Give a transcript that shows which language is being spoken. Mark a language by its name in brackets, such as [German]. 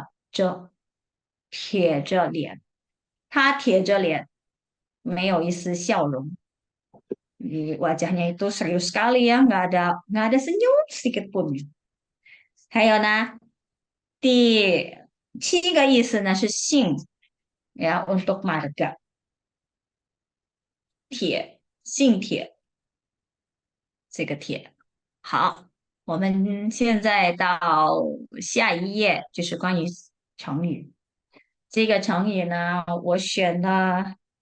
[Chinese] 就这个脸，没有一丝笑脸。他铁着个脸，铁着，铁着个脸，不是这个这个那个的这，铁着脸。他铁着脸，没有一丝笑容. [Indonesian] Wajahnya itu serius sekali ya, nggak ada senyum sedikit pun. [Chinese] 还有呢，第七个意思呢是姓， [Indonesian] ya untuk marga， [Chinese] 铁，姓铁，这个铁。好，我们现在到下一页，就是关于成语。这个成语呢，我选的